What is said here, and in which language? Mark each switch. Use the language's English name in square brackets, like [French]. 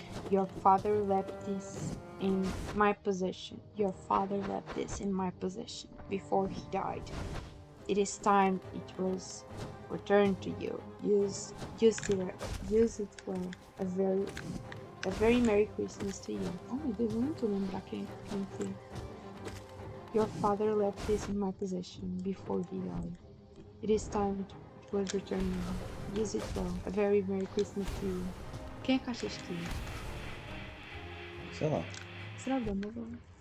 [English] Your father left this in my possession. Your father left this in my possession before he died. It is time it was returned to you. Use it well. A very Merry Christmas to you. [Portuguese] Oh meu Deus, eu não tô lembrar quem foi. [English] Your father left this in my possession before he died. It is time it was returned to you. Use it well. A very Merry Christmas to you. [Portuguese] Quem é que achas que é? Sei lá. Será o Dumbledore?